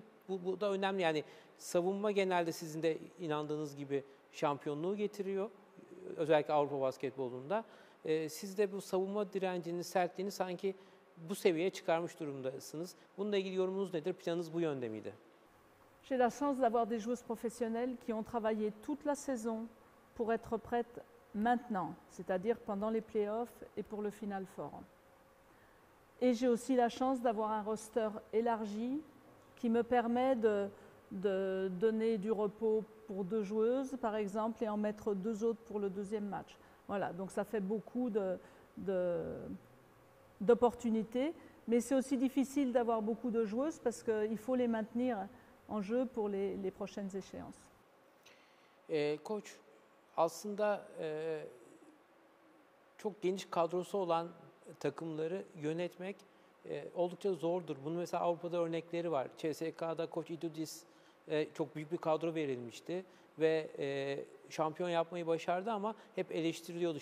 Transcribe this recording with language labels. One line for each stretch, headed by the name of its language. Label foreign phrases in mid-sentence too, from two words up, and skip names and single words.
Turkish: Bu da önemli. Yani savunma genelde sizin de inandığınız gibi şampiyonluğu getiriyor. Özellikle Avrupa basketbolunda. Siz de bu savunma direncini, sertliğini sanki bu seviyeye çıkarmış durumdasınız. Bununla ilgili yorumunuz nedir? Planınız bu yönde miydi?
French: J'ai la chance d'avoir des joueuses professionnelles qui ont travaillé toute la saison pour être prêtes maintenant, c'est-à-dire pendant les playoffs et pour le Final Four. Et j'ai aussi la chance d'avoir un roster élargi qui me permet de donner du repos pour 2 joueuses, par exemple, et en mettre 2 autres pour le deuxième match. Voilà, donc ça fait beaucoup d'opportunités, mais c'est aussi difficile d'avoir beaucoup de joueuses parce qu'il faut les maintenir en jeu pour les prochaines échéances.
Turkish: Koç, aslında çok geniş kadrosu olan takımları yönetmek oldukça zordur. Bunun mesela Avrupa'da örnekleri var. CSK'da Koç İdudis çok büyük bir kadro verilmişti ve şampiyon yapmayı başardı ama hep eleştiriliyordu.